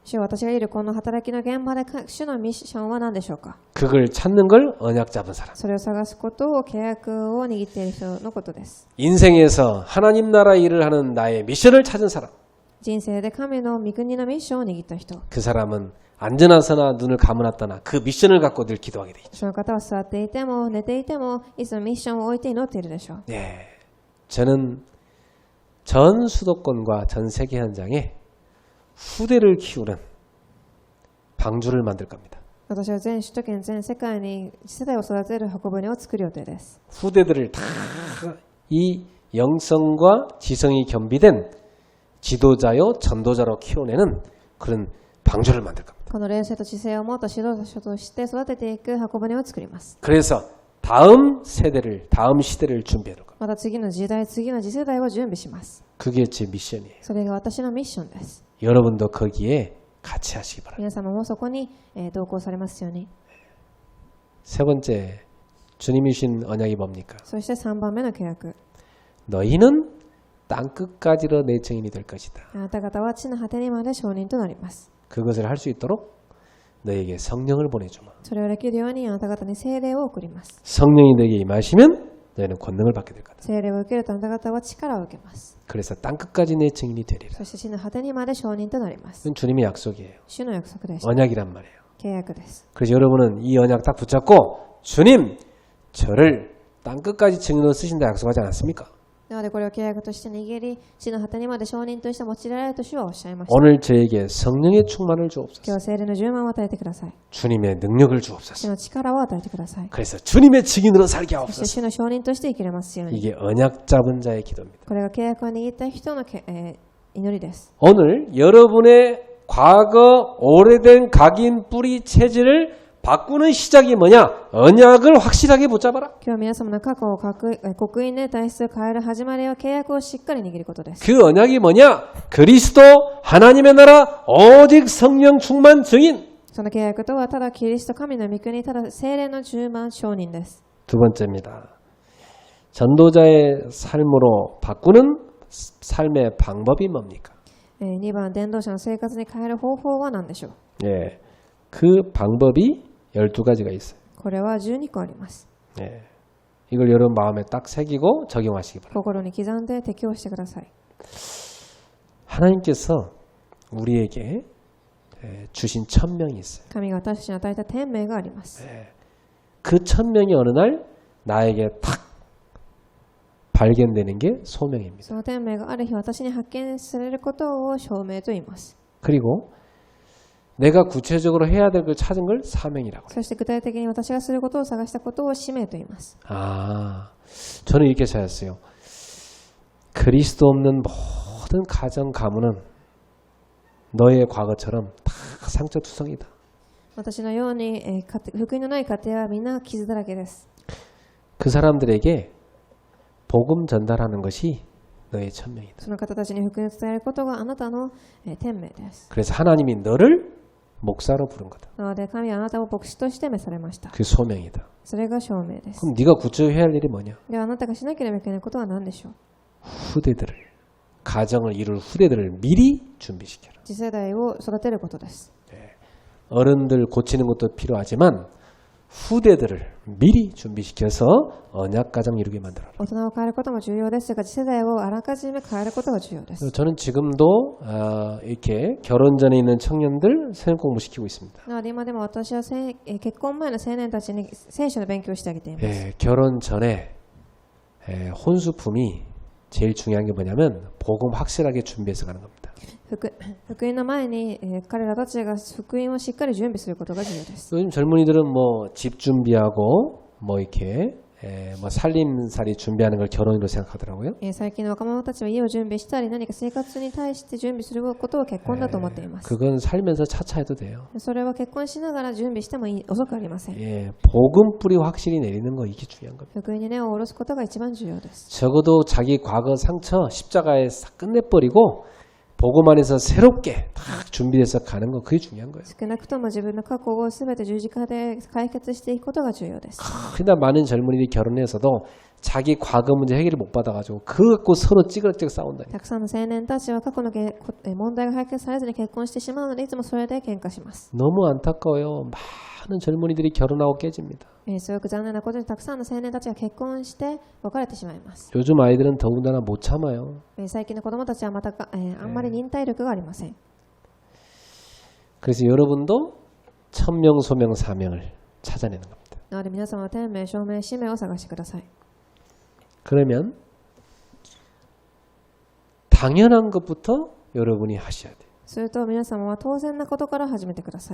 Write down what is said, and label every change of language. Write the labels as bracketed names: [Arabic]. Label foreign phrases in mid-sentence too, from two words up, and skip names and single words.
[Japanese] 主よ、私がいるこの働きの現場で主のミッションは何でしょうか。 [Korean] 그걸 찾는 걸 언약 잡은 사람. [Japanese] それを探すことを契約を握っている人のことです。 [Korean] 인생에서 하나님 나라 일을 하는 나의 미션을 찾은 사람. [Japanese] 人生で神の御国のミッションを握った人。 [Korean] 그 사람은 앉아나서나 눈을 감아놨다나 그 미션을 갖고 늘 기도하게 돼 있죠. [Japanese] その方は座っていても寝ていてもいつもミッションを置いて祈っているでしょう。 [Korean] 네, 저는 전 수도권과 전 세계 현장에 후대를 키우는 방주를 만들 겁니다. [Japanese] 私は全首都圏全世界に次世代を育てる箱舟を作る予定です。 [Korean] 후대들을 다 이 영성과 지성이 겸비된 지도자요 전도자로 키워내는 그런 방주를 만들 겁니다. [Japanese] この霊性と知性をもっと指導者として育てていく箱舟を作ります。 [Korean] 그래서 다음 세대를 다음 시대를 준비해 놓을 겁니다. [Japanese] また次の時代、次の次世代を準備します。 [Korean] 그게 제 미션이에요. [Japanese] それが私のミッションです。 [Korean] 여러분도 거기에 같이 하시기 바랍니다. [Japanese] 皆様もそこに同行されますように。 [Korean] 세 번째 주님이 주신 언약이 뭡니까? [Japanese] そして3番目の契約。 [Korean] 너희는 땅끝까지로 내 증인이 될 것이다. [Japanese] あなた方は地の果てにまで証人となります。 [Korean] 그것을 할 수 있도록 너에게 성령을 보내주마. [Japanese] それをできるようにあなた方に聖霊を送ります。 [Korean] 성령이 너에게 임하시면 너희는 권능을 받게 될 거다. [Japanese] 聖霊を受けるとあなた方は力を受けます。 [Korean] 그래서 땅끝까지 내 증인이 되리라. [Japanese] そして地の果てにまで証人となります。 [Korean] 이건 주님의 약속이에요. [Japanese] 主の約束です。 [Korean] 언약이란 말이에요. [Japanese] 契約です。 [Korean] 그래서 여러분은 이 언약 딱 붙잡고 주님 저를 땅끝까지 증인으로 쓰신다 약속하지 않았습니까? [Japanese] なのでこれを契約として握り、地の果てにまで証人として用いられると主はおっしゃいました。 [Korean] 오늘 저에게 성령의 충만을 [Japanese] 今 [Korean] 주옵소서. [Japanese] 日は聖霊の充満を与えてください。 [Korean] 주님의 능력을 [Japanese] 主 [Korean] 주옵소서. [Japanese] の力を与えてください。 [Korean] 그래서 주님의 증인으로 살게 [Japanese] そして [Korean] 하옵소서. [Japanese] 主の証人として生きれますように。 [Korean] 이게 언약 잡은 자의 기도입니다. [Japanese] これが契約を握った人の祈りです。 [Korean] 오늘 여러분의 과거 오래된 각인 뿌리 체질을 바꾸는 시작이 뭐냐? 언약을 확실하게 붙잡아라. [Japanese] 今日皆様の過去を刻印で体質を変える始まりは契約をしっかり握ることです。 [Korean] 그 언약이 뭐냐? 그리스도 하나님의 나라 오직 성령 충만 증인. [Japanese] その契約とはただキリスト神の御国、ただ聖霊の充満証人です。 [Korean] 두 번째입니다. 전도자의 삶으로 바꾸는 삶의 방법이 뭡니까? [Japanese] 2 番、伝道者の生活に変える方法は何でしょう。 [Korean] 예, 그 방법이 12가지가 있어요. [Japanese] これは12個あります。 [Korean] 예, 이걸 여러분 마음에 딱 새기고 적용하시기 바랍니다. [Japanese] 心に刻んで適応してください。 [Korean] 하나님께서 우리에게 주신 천명이 있어요. [Japanese] 神が私たちに与えた天命があります。 [Korean] 그 천명이 어느 날 나에게 탁 발견되는 게 소명입니다. [Japanese] その天命がある日私に発見されることを証明と言います。 [Korean] 그리고 내가 구체적으로 해야 될 걸 찾은 걸 사명이라고 해요. [Japanese] そして具体的に私がすることを探したことを使命と言います。 [Korean] 아, 저는 이렇게 찾았어요. 그리스도 없는 모든 가정 가문은 너의 과거처럼 다 상처투성이다. [Japanese] 私のように、福音のない家庭はみんな傷だらけです。 [Korean] 그 사람들에게 복음 전달하는 것이 너의 천명이다. [Japanese] その方たちに福音を伝えることがあなたの、天命です。 [Korean] 그래서 하나님이 너를 목사로 부른 거다. [Japanese] なので神はあなたを牧師として召されました。 [Korean] 그 소명이다. [Japanese] それが証明です。 [Korean] 그럼 네가 구체적으로 해야 할 일이 뭐냐? [Japanese] ではあなたがしなければいけないことは何でしょう。 [Korean] 후대들을 가정을 이룰 후대들을 미리 준비시켜라. [Japanese] 次世代を育てることです。 [Korean] 어른들 고치는 것도 필요하지만 후대들을 미리 준비시켜서 언약 가정 이루게 만들어라. [Japanese] 大人を変えることも重要ですが、次世代をあらかじめ変えることが重要です。 [Korean] 저는 지금도 이렇게 결혼 전에 있는 청년들 성경 공부시키고 있습니다. [Japanese] なので今でも私は結婚前の青年たちに聖書の勉強をしてあげています。 [Korean] 결혼 전에 혼수품이 제일 중요한 게 뭐냐면 복음 확실하게 준비해서 가는 겁니다. [Japanese] 福音の前に、彼らたちが福音をしっかり準備することが重要です。 [Korean] 요즘 젊은이들은 뭐 집 준비하고 뭐 이렇게 뭐 살림살이 준비하는 걸 결혼으로 생각하더라고요. [Japanese] 最近の若者たちは家を準備したり何か生活に対して準備することを結婚だと思っています。 [Korean] 그건 살면서 차차 해도 돼요. [Japanese] それは結婚しながら準備しても遅くありません。 [Korean] 복음 뿌리 확실히 내리는 거 이게 중요한 겁니다. [Japanese] 福音に根を下ろすことが一番重要です。 [Korean] 적어도 자기 과거 상처 십자가에 싹 끝내버리고 복음 안에서 새롭게 딱 준비돼서 가는 거 그게 중요한 거예요. [Japanese] 少なくとも自分の過去をすべて十字架で解決していくことが重要です。 [Korean] 그러나 많은 젊은이들이 결혼해서도 자기 과거 문제 해결을 못 받아가지고 그거 갖고 서로 찌그러지게 싸운다니. [Japanese] たくさんの青年たちは過去の問題が解決されずに結婚してしまうのでいつもそれで喧嘩します。 [Korean] 너무 안타까워요. 많은 젊은이들이 결혼하고 깨집니다. [Japanese] すごく残念なことにたくさんの青年たちが結婚して別れてしまいます。 [Korean] 요즘 아이들은 더군다나 못 참아요. [Japanese] 最近の子供たちはまたあんまり忍耐力がありません。 [Korean] 그래서 여러분도 천명, 소명, 사명을 찾아내는 겁니다. [Japanese] なので皆様は天命、証明、使命を探してください。 [Korean] 그러면 당연한 것부터 여러분이 하셔야 돼요. [Japanese] すると皆様は当然なことから始めてください。